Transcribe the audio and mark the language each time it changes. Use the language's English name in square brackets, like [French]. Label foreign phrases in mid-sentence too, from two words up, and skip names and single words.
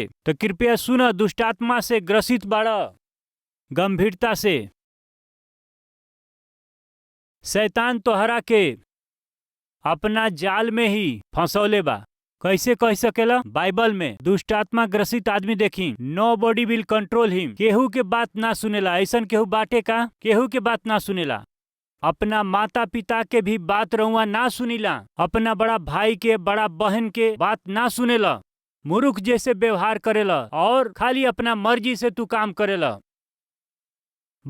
[Bhojpuri] तो कृपया सुन, दुष्टात्मा से ग्रसित बाड़ा गंभीरता से। शैतान तोहरा के अपना जाल में ही फंसौले बा। कैसे कह सकेला? बाइबल में दुष्टात्मा ग्रसित आदमी देखी, [English] Nobody will control him. [Bhojpuri] केहू के बात ना सुनेला। ऐसन केहू बाटे का? केहू के बात ना सुनेला। अपना माता पिता के भी बात रउआ ना सुनीला, अपना बड़ा भाई के, बड़ा बहन के बात ना सुनेला, मूर्ख जैसे व्यवहार करेला और खाली अपना मर्जी से तू काम करेला।